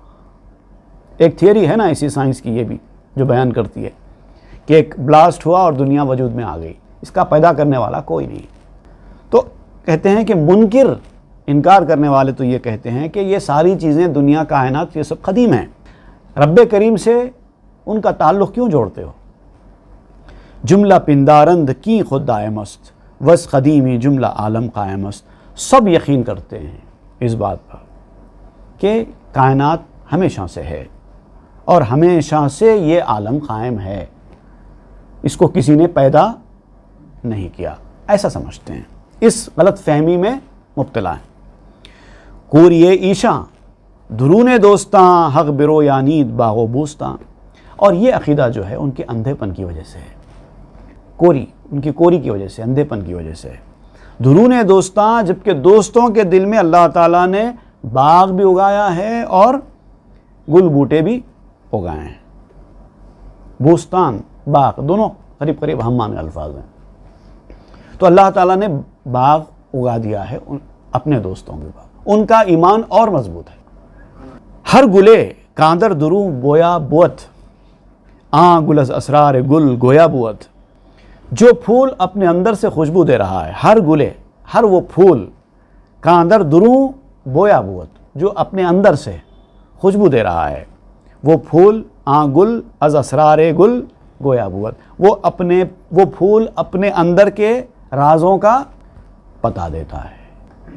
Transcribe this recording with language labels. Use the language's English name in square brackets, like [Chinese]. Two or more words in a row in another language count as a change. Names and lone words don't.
[Urdu] ایک تھیوری ہے نا اسی سائنس کی، یہ بھی جو بیان کرتی ہے کہ ایک بلاسٹ ہوا اور دنیا وجود میں آ گئی، اس کا پیدا کرنے والا کوئی نہیں۔ تو کہتے ہیں کہ منکر، انکار کرنے والے تو یہ کہتے ہیں کہ یہ ساری چیزیں، دنیا، کائنات، یہ سب قدیم ہیں، رب کریم سے ان کا تعلق کیوں جوڑتے ہو؟ [Persian] جملہ پندارند کی خود دائم است، وس قدیمی جملہ عالم قائم است۔ [Urdu] سب یقین کرتے ہیں اس بات پر کہ کائنات ہمیشہ سے ہے اور ہمیشہ سے یہ عالم قائم ہے، اس کو کسی نے پیدا نہیں کیا، ایسا سمجھتے ہیں، اس غلط فہمی میں مبتلا ہیں۔ [Persian] کوریے ایشاں درون دوستاں حق برو یا نید باغ و بوستاں، [Urdu] اور یہ عقیدہ جو ہے ان کے اندھے پن کی وجہ سے ہے، کوری، ان کی کوری کی وجہ سے، اندھے پن کی وجہ سے ہے۔ [Persian] درون دوستاں، [Urdu] جبکہ دوستوں کے دل میں اللہ تعالیٰ نے باغ بھی اگایا ہے اور گل بوٹے بھی اگائے ہیں۔ بوستان، باغ، دونوں قریب قریب ہم معنی الفاظ ہیں۔ تو اللہ تعالیٰ نے باغ اگا دیا ہے اپنے دوستوں کے باغ، ان کا ایمان اور مضبوط ہے۔ [Persian] ہر گلے کاندر درو بویا بوت، گل از اسرار گل گویا بوت۔ [Urdu] جو پھول اپنے اندر سے خوشبو دے رہا ہے، [Persian] ہر گلے، [Urdu] ہر وہ پھول، [Persian] کاندر درو بویا بوت، [Urdu] جو اپنے اندر سے خوشبو دے رہا ہے، وہ پھول [Persian] گل از اسرار گل گویا بوت، [Urdu] وہ پھول اپنے اندر کے رازوں کا پتہ دیتا ہے۔